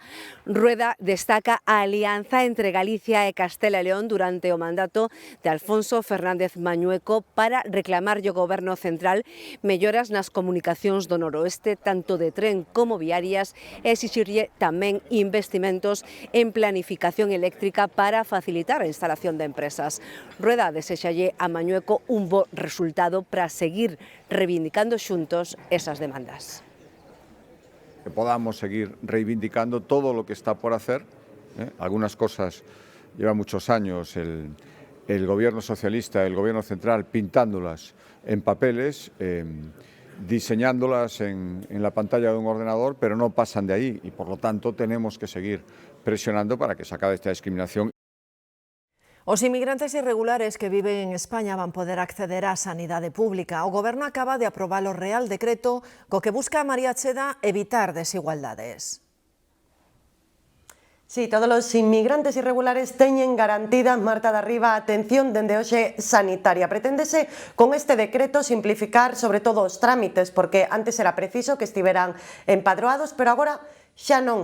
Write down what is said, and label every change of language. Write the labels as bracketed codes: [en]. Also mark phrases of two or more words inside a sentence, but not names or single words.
[gl] Rueda destaca a alianza entre Galicia e Castela e León durante o mandato de Alfonso Fernández Mañueco para reclamarlle ao Goberno central melloras nas comunicacións do noroeste, tanto de tren como viarias, e exixirlle tamén investimentos en planificación eléctrica para facilitar a instalación de empresas. Rueda desexalle a Mañueco un bo resultado para seguir reivindicando xuntos esas demandas. [es] Que podamos seguir reivindicando todo lo que está por hacer. Algunas cosas lleva muchos años el Gobierno socialista, el Gobierno central pintándolas en papeles diseñándolas en la pantalla de un ordenador, pero no pasan de ahí y por lo tanto tenemos que seguir presionando para que se acabe esta discriminación. [gl] Os inmigrantes irregulares que viven en España van poder acceder á sanidade pública. O Goberno acaba de aprobar o Real Decreto co que busca María Cheda evitar desigualdades. Sí, todos os inmigrantes irregulares teñen garantida, Marta de Arriba, a atención dende hoxe sanitaria. Preténdese con este decreto simplificar sobre todo os trámites, porque antes era preciso que estiveran empadroados, pero agora xa non.